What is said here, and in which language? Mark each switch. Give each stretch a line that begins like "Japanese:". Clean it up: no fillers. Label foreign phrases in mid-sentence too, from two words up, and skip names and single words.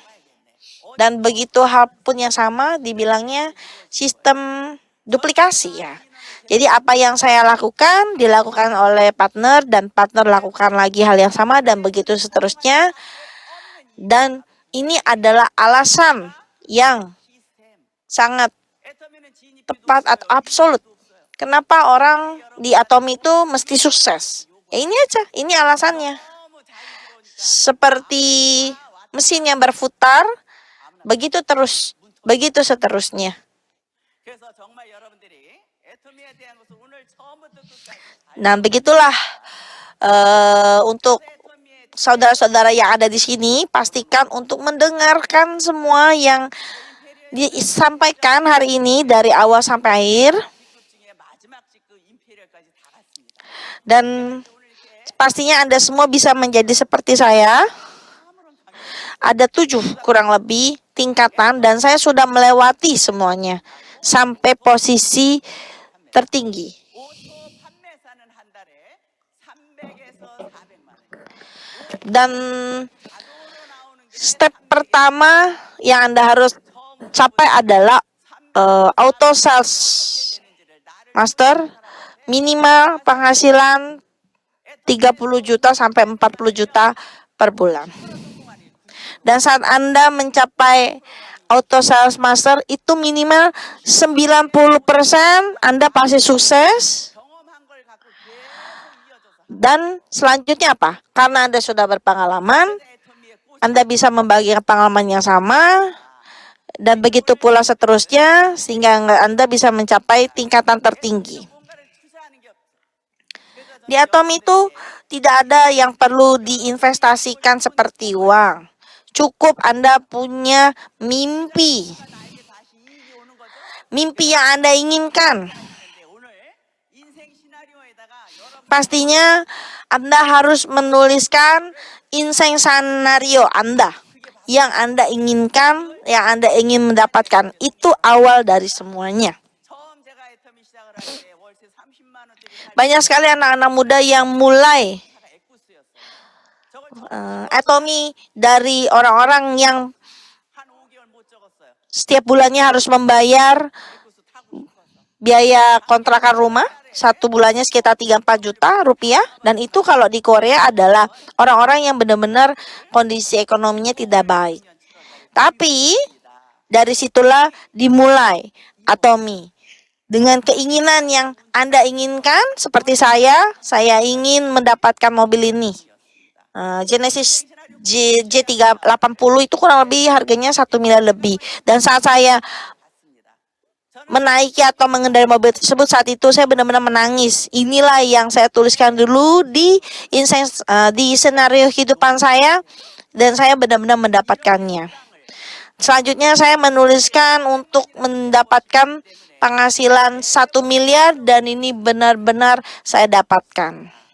Indonesian: Dan begitu hal pun yang sama dibilangnya sistem duplikasi ya. Jadi apa yang saya lakukan dilakukan oleh partner dan partner lakukan lagi hal yang sama dan begitu seterusnya. Dan ini adalah alasan yang sangat
Korean: 애터미는 진입
Indonesian: tepat atau absolut. Kenapa orang di Atomy itu mesti sukses? Ya ini aja, ini alasannya.
Korean: 너무 자유스러우니까
Indonesian: Seperti mesin yang berputar, begitu terus, begitu seterusnya.
Korean: 그래서 정말 여러분들이 애터미에 대한 것을 오늘 처음부터 끝까지
Indonesian: Nah, begitulah untuk saudara-saudara yang ada di sini, pastikan untuk mendengarkan semua yang disampaikan hari ini dari awal sampai akhir.
Korean: 직급 중에 마지막 직급 임페리얼까지 다 갔습니다.
Indonesian: Dan pastinya Anda semua bisa menjadi seperti saya. Ada 7 kurang lebih tingkatan dan saya sudah melewati semuanya sampai posisi tertinggi.
Korean: 오토 판매사는 한 달에 300에서 400만 원.
Indonesian: Dan
Korean: 자동으로 나오는 게
Indonesian: step pertama yang Anda harus capai adalah
English: auto sales master,
Indonesian: minimal penghasilan 30 juta sampai 40 juta per bulan. Dan saat Anda mencapai
English: auto sales master
Indonesian: itu minimal 90% Anda pasti sukses.
Korean: 경험한 걸 갖고 계속 이어져서
Indonesian: Dan selanjutnya apa? Karena Anda sudah berpengalaman,
Korean: 애터미의 꽃이
Indonesian: Anda bisa membagikan pengalaman yang sama. Dan begitu pula seterusnya sehingga Anda bisa mencapai tingkatan tertinggi.
Korean: 뭔가를 투자하는 게 없어. 그래서
Indonesian: Di Atomy itu tidak ada yang perlu diinvestasikan seperti uang. Cukup Anda punya mimpi.
Korean: 나에게 다시 이익이 오는 거죠.
Indonesian: Mimpi yang Anda inginkan.
Korean: 근데 오늘 인생 시나리오에다가 여러분
Indonesian: Pastinya Anda harus menuliskan inseng skenario Anda. Yang Anda inginkan, yang Anda ingin mendapatkan. Itu awal dari semuanya.
Korean: 처음 제가 애터미 시작을 할 때 월세 30만 원짜리 살
Indonesian: Banyak sekali anak-anak muda yang mulai
Korean: 차가 에쿠스였어요. 저걸
Indonesian: Atomy dari orang-orang yang
Korean: 한 5개월 못 적었어요.
Indonesian: setiap bulannya harus membayar
Korean: 에쿠스 타고 싶어서.
Indonesian: biaya kontrakan rumah. Satu bulannya sekitar 3-4 juta rupiah. Dan itu kalau di Korea adalah orang-orang yang benar-benar kondisi ekonominya tidak baik.
Korean: 2010년 7월달에
Indonesian: Tapi dari situlah dimulai Atomy. Dengan keinginan yang Anda inginkan, seperti saya ingin mendapatkan mobil ini. Genesis J380 itu kurang lebih harganya 1 miliar lebih. Dan saat saya
Korean: 봤습니다. 저는
Indonesian: menaiki atau mengendarai mobil tersebut, saat itu saya benar-benar menangis. Inilah yang saya tuliskan dulu di senario kehidupan saya, dan saya benar-benar mendapatkannya. Selanjutnya saya menuliskan untuk mendapatkan penghasilan 1 miliar, dan ini benar-benar saya dapatkan.